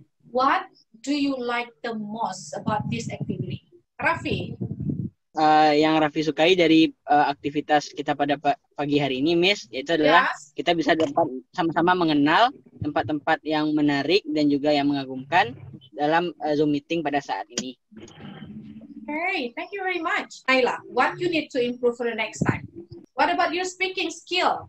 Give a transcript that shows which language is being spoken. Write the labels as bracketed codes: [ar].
[en] What do you like the most about this activity? Raffi? [id] Yang Raffi sukai dari aktivitas kita pada pagi hari ini, Miss, yaitu adalah kita bisa dapat sama-sama mengenal tempat-tempat yang menarik dan juga yang mengagumkan dalam Zoom meeting pada saat ini. [en] Okay, thank you very much. Naila, what you need to improve for the next time? What about your speaking skill?